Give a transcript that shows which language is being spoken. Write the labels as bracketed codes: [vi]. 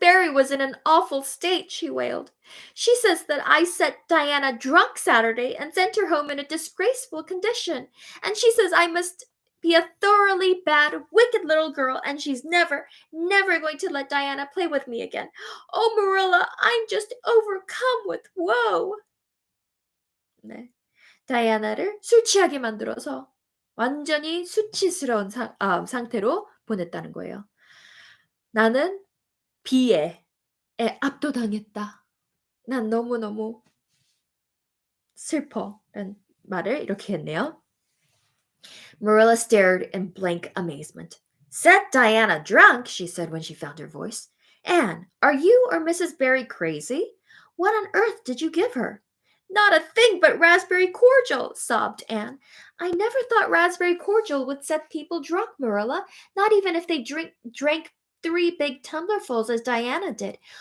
[en] Barry was in an awful state, she wailed. She says that I set Diana drunk Saturday and sent her home in a disgraceful condition, and she says I must be a thoroughly bad, wicked little girl, and she's never going to let Diana play with me again. Oh, Marilla, I'm just overcome with woe. [ko] 네, 다이아나를 술 취하게 만들어서 완전히 수치스러운 상태로 보냈다는 거예요. 나는 비에 압도당했다. 난 너무너무 슬퍼. 라는 말을 이렇게 했네요. [en] Marilla stared in blank amazement. Set Diana drunk, she said when she found her voice. Anne, are you or Mrs. Barry crazy? What on earth did you give her? Not a thing but raspberry cordial, sobbed Anne. I never thought raspberry cordial would set people drunk, Marilla, not even if they drank 3 big tumblerfuls as Diana did.